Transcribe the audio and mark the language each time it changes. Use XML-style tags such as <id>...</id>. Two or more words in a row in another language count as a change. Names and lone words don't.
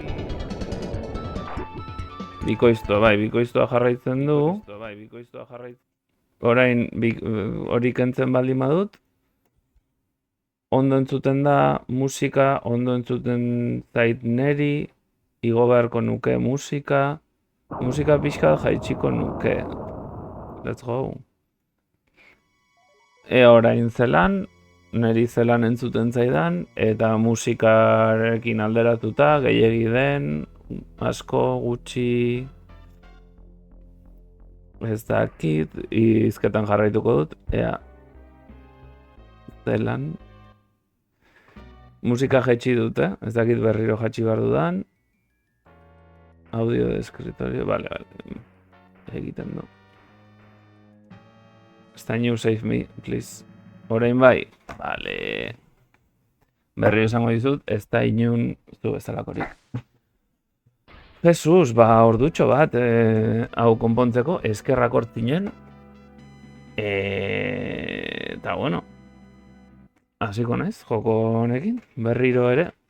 <eu>Bikoiztua jarraitzen du. Orain, hori kentzen baldin badut. Ondo entzuten da musika, ondo entzuten zait neri, igo beharko nuke musika pixka jaitsiko nuke.</eu> <en>Let's go.</en> <eu>Orain zelan, neri zelan entzuten zaidan, eta musikarekin alderatuta, gehiegi den, asko, gutxi, ez dakit, hizketan jarraituko dut, ea zelan. Musika jaitsi dute, ez dakit berriro jaitsi behar dudan.</eu> <es>Audio de escritorio, vale.</es> <eu>Egiten du.</eu> <en>Can you save me, please?</en> <eu>Orain bai, vale. Berriro esango dizut, ez da inun zu bezalakorik. Jesus, ordutxo bat, hau konpontzeko, eskerrak hortzinen. Eta bueno, hasiko naiz, joko honekin, berriro ere.</eu>